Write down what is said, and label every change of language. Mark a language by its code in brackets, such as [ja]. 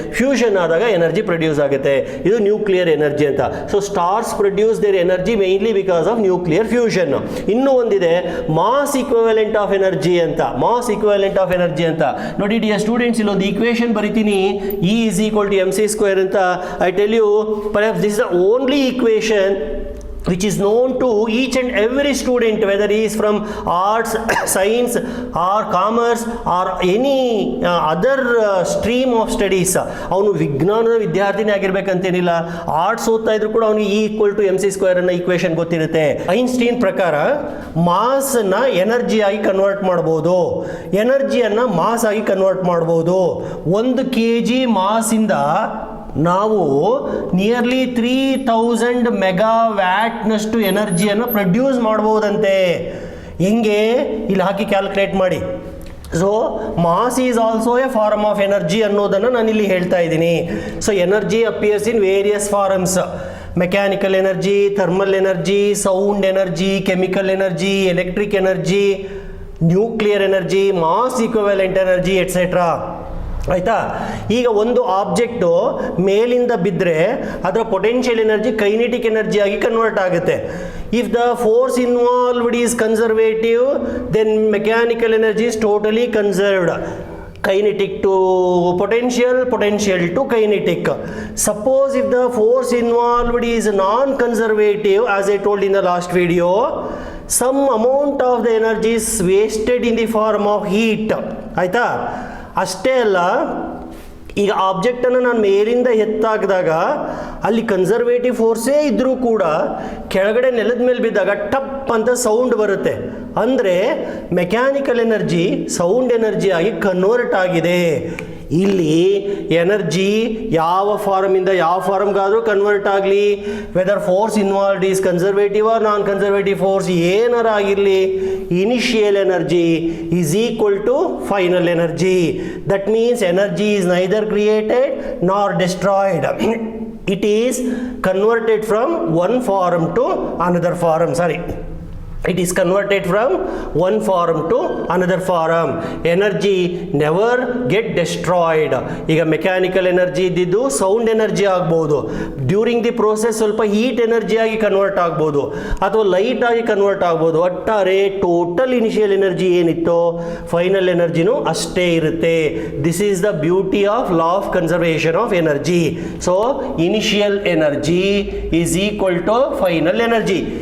[kn] Fusion ಆದಾಗ energy produce ಆಗುತ್ತೆ. ಇದು ನ್ಯೂಕ್ಲಿಯರ್ ಎನರ್ಜಿ ಅಂತ. [en] So stars produce their energy mainly because of nuclear fusion. [kn] ಇನ್ನೂ ಒಂದಿದೆ ಮಾಸ್ ಇಕ್ವಿವೆಲೆಂಟ್ ಆಫ್ ಎನರ್ಜಿ ಅಂತ. ಮಾಸ್ ಇಕ್ವಿವೆಲೆಂಟ್ ಆಫ್ ಎನರ್ಜಿ ಅಂತ ನೋಡಿ ಡಿಯರ್ ಸ್ಟೂಡೆಂಟ್ಸ್, ಇಲ್ಲೊಂದು ಈಕ್ವೇಷನ್ ಬರಿತೀನಿ, [en] E is equal to mc² [kn] ಅಂತ. [en] I tell you, perhaps this is the only equation which is known to each and every student, whether he is from arts, science or commerce or any other stream of studies. [kn] ಅವನು ವಿಜ್ಞಾನದ ವಿದ್ಯಾರ್ಥಿನೇ ಆಗಿರ್ಬೇಕಂತೇನಿಲ್ಲ, arts ಓದ್ತಾ ಇದ್ರು ಕೂಡ ಅವನಿಗೆ E = mc² ಅನ್ನೋ equation ಗೊತ್ತಿರುತ್ತೆ. Einstein ಪ್ರಕಾರ ಮಾಸನ್ನು ಎನರ್ಜಿಯಾಗಿ convert ಮಾಡ್ಬೋದು, ಎನರ್ಜಿಯನ್ನು ಮಾಸ್ ಆಗಿ ಕನ್ವರ್ಟ್ ಮಾಡ್ಬೋದು. 1 kg ಮಾಸಿಂದ ನಾವು ನಿಯರ್ಲಿ 3000 ಮೆಗಾವ್ಯಾಟ್ನಷ್ಟು ಎನರ್ಜಿಯನ್ನು ಪ್ರೊಡ್ಯೂಸ್ ಮಾಡ್ಬೋದಂತೆ. ಹೆಂಗೆ? ಇಲ್ಲಿ ಹಾಕಿ ಕ್ಯಾಲ್ಕುಲೇಟ್ ಮಾಡಿ. [en] so mass is also a form of energy [kn] ಅನ್ನೋದನ್ನು ನಾನು ಇಲ್ಲಿ ಹೇಳ್ತಾ ಇದ್ದೀನಿ. [en] So energy appears in various forms: mechanical energy, thermal energy, sound energy, chemical energy, electric energy, nuclear energy, mass equivalent energy, etcetera. ಆಯಿತಾ? [kn] ಈಗ ಒಂದು object ಮೇಲಿಂದ ಬಿದ್ದರೆ ಅದರ ಪೊಟೆನ್ಷಿಯಲ್ ಎನರ್ಜಿ ಕೈನೆಟಿಕ್ ಎನರ್ಜಿಯಾಗಿ ಕನ್ವರ್ಟ್ ಆಗುತ್ತೆ. [en] If the force involved is conservative, then mechanical energy is totally conserved. Kinetic to potential, potential to kinetic. Suppose if the force involved is non-conservative, as I told in the last video, some amount of the energy is wasted in the form of heat. [kn] ಆಯಿತಾ? ಅಷ್ಟೇ ಅಲ್ಲ, ಈಗ ಆಬ್ಜೆಕ್ಟನ್ನು ನಾನು ಮೇಲಿಂದ ಎತ್ತಾಕಿದಾಗ ಅಲ್ಲಿ conservative ಫೋರ್ಸೇ ಇದ್ದರೂ ಕೂಡ ಕೆಳಗಡೆ ನೆಲದ ಮೇಲೆ ಬಿದ್ದಾಗ ಟಪ್ ಅಂತ ಸೌಂಡ್ ಬರುತ್ತೆ. ಅಂದರೆ ಮೆಕ್ಯಾನಿಕಲ್ ಎನರ್ಜಿ ಸೌಂಡ್ ಎನರ್ಜಿ ಆಗಿ ಕನ್ವರ್ಟ್ ಆಗಿದೆ. ಇಲ್ಲಿ ಎನರ್ಜಿ ಯಾವ ಫಾರ್ಮಿಂದ ಯಾವ ಫಾರ್ಮ್ಗಾದರೂ ಕನ್ವರ್ಟ್ ಆಗಲಿ, [en] whether force involved is conservative or non conservative force [kn] ಏನಾರ ಆಗಿರಲಿ, [en] Initial energy is equal to final energy. That means energy is neither created nor destroyed. It is converted from one form to another form. It is converted from one form to another form. Energy never get destroyed. [kn] ಈಗ mechanical energy ಇದ್ದಿದ್ದು sound energy ಆಗ್ಬೋದು, [en] during the process [kn] ಸ್ವಲ್ಪ heat energy ಆಗಿ convert ಆಗ್ಬೋದು ಅಥವಾ light ಆಗಿ convert ಆಗ್ಬೋದು. ಒಟ್ಟಾರೆ ಟೋಟಲ್ ಇನಿಷಿಯಲ್ ಎನರ್ಜಿ ಏನಿತ್ತು ಫೈನಲ್ ಎನರ್ಜಿನೂ ಅಷ್ಟೇ ಇರುತ್ತೆ. [en] This is the beauty of law of conservation of energy. So initial energy is equal to final energy.